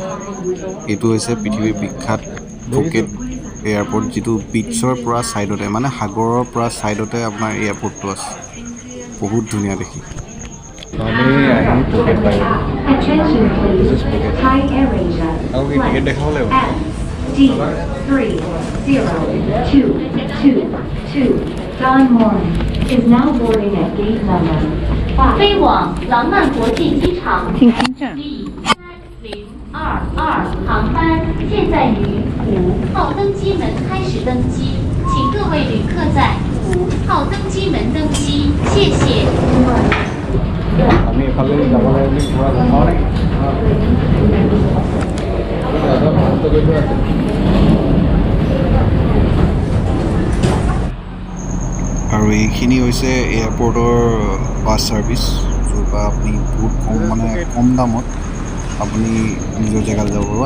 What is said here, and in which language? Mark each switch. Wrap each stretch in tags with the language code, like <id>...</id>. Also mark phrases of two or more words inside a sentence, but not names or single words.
<as>এইটো হৈছে পৃথিৱীৰ বিখ্যাত ফুকেট এয়াৰপৰ্ট, যিটো বিচৰ পৰা ছাইডতে মানে সাগৰৰ পৰা ছাইডতে আপোনাৰ এয়াৰপৰ্টটো আছে। বহুত ধুনীয়া দেখি।</as> <en>John Morris is now boarding at gate number 5.</en> <zh>飞往廊曼国际机场，请停站。D3022航班现在于5号登机门开始登机，请各位旅客在5号登机门登机，谢谢。</zh> <as>আমি এফালে যাব লাগে বুলি পুৰা গম নেকি? আৰু এইখিনি হৈছে এয়াৰপৰ্টৰ বাছ ছাৰ্ভিচ, য'ৰ পৰা আপুনি বহুত কম দামত আপুনি নিজৰ জেগালৈ যাব পাৰিব।</as>